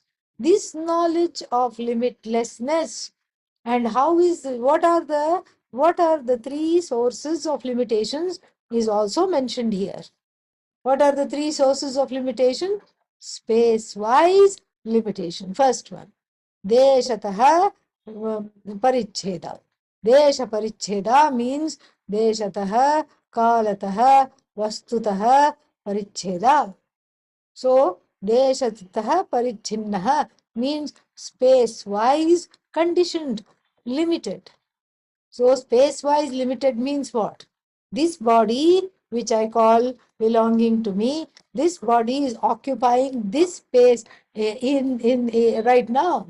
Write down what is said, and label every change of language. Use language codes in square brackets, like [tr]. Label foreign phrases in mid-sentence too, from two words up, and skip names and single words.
[en] This knowledge of limitlessness, and what are the three sources of limitations is also mentioned here. What are the three sources of limitation? Space-wise, limitation. First one, [sa] Deshatah Paricheda. Desha Paricheda means Deshatah, Kalatah, Vastutah Paricheda. [en] So, [sa] Deshatah Parichinnaha [en] means space-wise, conditioned, limited. So, space-wise limited means what? This body, which I call belonging to me, this body is occupying this space right now.